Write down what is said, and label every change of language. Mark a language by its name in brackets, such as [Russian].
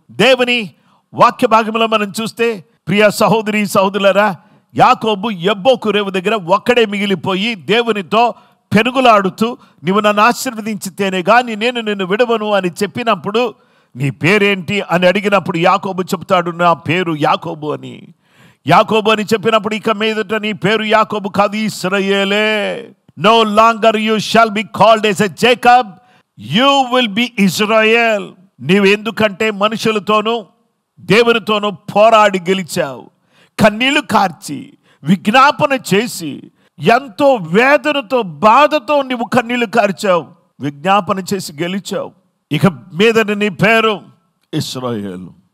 [Telugu] దేవుని వాక్య భాగంలో మనం చూస్తే, ప్రియ సహోదరి సహోదరులారా, యాకోబు యబ్బోకు రేవు దగ్గర ఒక్కడే మిగిలిపోయి దేవునితో పెనుగులాడుతూ, నీవు నన్ను ఆశీర్వదించితేనే కానీ నేను నిన్ను విడవను అని చెప్పినప్పుడు, నీ పేరేంటి అని అడిగినప్పుడు యాకోబు చెప్తాడు, నా పేరు యాకోబు అని. యాకోబు అని చెప్పినప్పుడు, ఇక మీదట నీ పేరు యాకోబు కాదు, ఇశ్రాయేలే. [English] No longer you shall be called as a Jacob, you will be Israel. [Telugu] నీవు ఎందుకంటే మనుషులతోనూ దేవునితోనూ పోరాడి గెలిచావు, కన్నీళ్లు కార్చి విజ్ఞాపన చేసి ఎంతో వేదనతో బాధతో నీవు కన్నీళ్లు కార్చావు. విజ్ఞాపన చేసి గెలిచావు. ఇక మీదట నీ పేరు ఇశ్రాయేలు.